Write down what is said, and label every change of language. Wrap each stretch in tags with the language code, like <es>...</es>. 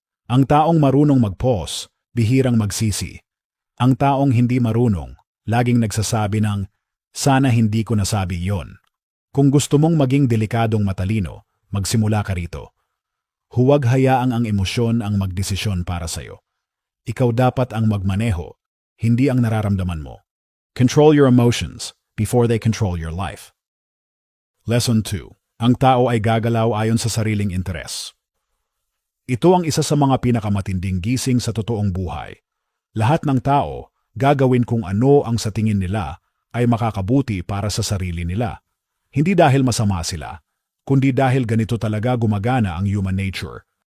<tl>Ang taong marunong mag-pause, bihirang magsisi. Ang taong hindi marunong, laging nagsasabi ng, sana hindi ko nasabi yon. Kung gusto mong maging delikadong matalino, magsimula ka rito. Huwag hayaang ang emosyon ang magdesisyon para sa'yo. Ikaw dapat ang magmaneho, hindi ang nararamdaman mo.</tl> <en>Control your emotions before they control your life. Lesson 2.</en> <tl>Ang tao ay gagalaw ayon sa sariling interes. Ito ang isa sa mga pinakamatinding gising sa totoong buhay. Lahat ng tao, gagawin kung ano ang sa tingin nila ay makakabuti para sa sarili nila. Hindi dahil masama sila, kundi dahil ganito talaga gumagana ang human nature.</tl>